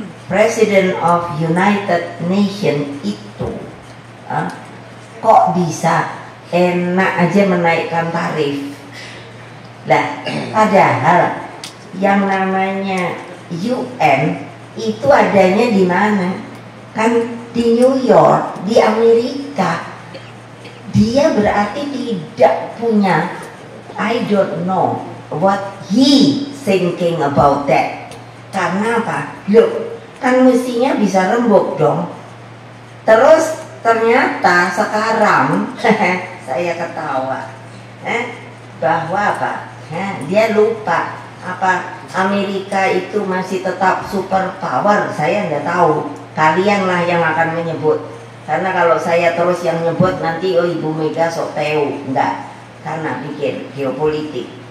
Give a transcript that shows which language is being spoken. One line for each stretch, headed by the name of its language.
Indonesian: President of United Nations itu kok bisa enak aja menaikkan tarif. Lah, padahal yang namanya UN itu adanya di mana? Kan di New York, di Amerika. Dia berarti tidak punya,
English: I don't know what he thinking about that.
Indonesian: Karena apa? Loh, kan mestinya bisa rembuk dong. Terus ternyata sekarang saya ketawa bahwa apa? Dia lupa apa Amerika itu masih tetap super power. Saya nggak tahu. Kalianlah yang akan menyebut. Karena kalau saya terus yang nyebut nanti oh Ibu Mega sok tahu, enggak, karena pikir geopolitik.